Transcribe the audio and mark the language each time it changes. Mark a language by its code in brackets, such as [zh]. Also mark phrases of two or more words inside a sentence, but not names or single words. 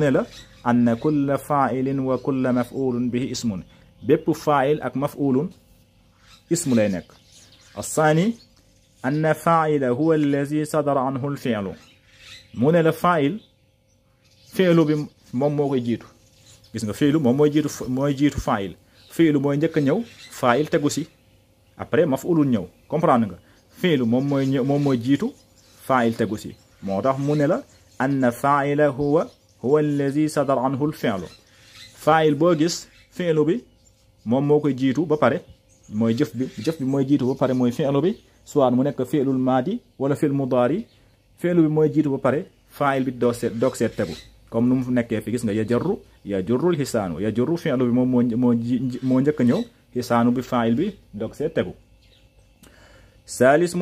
[wo] ne la [ar] أن كل فاعل وكل مفعول به اسم [wo] bépp fa'il ak maf'ulun ismu lay nekk [ar] الثاني أن فاعل هو الذي صدر عنه الفعل [wo] mu ne la fa'il fi'lu bi moom moo koy jiitu gis nga fi'lu moom mooy jiitu fa'il fi'lu mooy njëkk a ñëw fa'il tegu si après maf'ulun ñëw comprendre nga fi'lu moom mooy jiitu fa'il tegu si moo tax mu ne la [ar] أن فاعلا هو الذي صدر عنه الفعل [wo] fa'il boo gis fi'lu bi moom moo koy jiitu ba pare mooy jëf bi mooy jiitu ba pare mooy fi'lu bi soit mu nekk [ar] الفعل الماضي [wo] wala [ar] فعل مضارع [wo] fi'lu bi mooy jiitu ba pare fa'il bi doog seet tegu comme nu mu nekkee fi gis nga [ar] يجر الحصان [wo] yajurru fi'lu bi moom moo njëkk a ñëw hisaanu bi fa'il bi doog seet tegu saalis mu